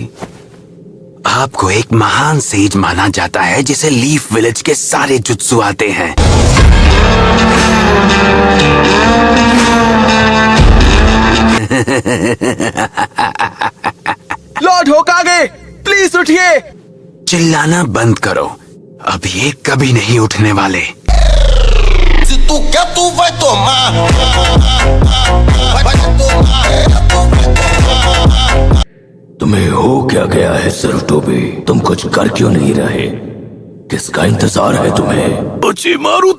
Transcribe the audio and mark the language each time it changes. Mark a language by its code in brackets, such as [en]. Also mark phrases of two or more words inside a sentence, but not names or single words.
[hi] आपको एक महान सेज माना जाता है जिसे लीफ विलेज के सारे जुत्सु आते हैं। लॉर्ड होकागे, प्लीज उठिए। चिल्लाना बंद करो, अब ये कभी नहीं उठने वाले। [pt] Tu quer, tu vai tomar. Vai tomar. [hi] तुम्हें हो क्या गया है सरुटोबी? तुम कुछ कर क्यों नहीं रहे? किसका इंतजार है तुम्हें?